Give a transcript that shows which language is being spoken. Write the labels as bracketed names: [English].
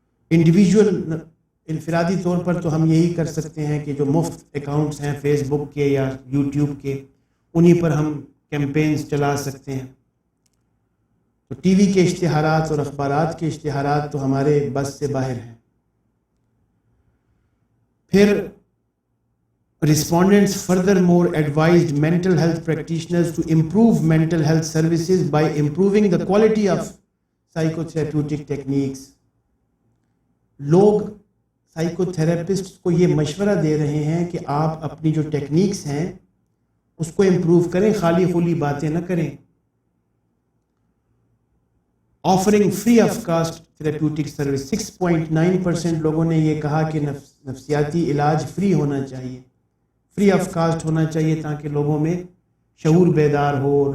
[Urdu] Individual انفرادی طور پر تو ہم یہی کر سکتے ہیں کہ جو مفت اکاؤنٹس ہیں فیس بک کے یا یوٹیوب کے، انہی پر ہم کیمپینز چلا سکتے ہیں. تو ٹی وی کے اشتہارات اور اخبارات کے اشتہارات تو ہمارے بس سے باہر ہیں. [English] پھر respondents furthermore advised mental health practitioners to improve mental health services by improving the quality of psychotherapeutic techniques. [Urdu] لوگ سائیکو تھراپسٹ کو یہ مشورہ دے رہے ہیں کہ آپ اپنی جو ٹیکنیکس ہیں اس کو امپروو کریں، خالی خولی باتیں نہ کریں. [English] offering free of cost therapeutic service, [Urdu] 6.9% لوگوں نے یہ کہا کہ نفسیاتی علاج فری ہونا چاہیے، فری آف کاسٹ ہونا چاہیے تاکہ لوگوں میں شعور بیدار ہو.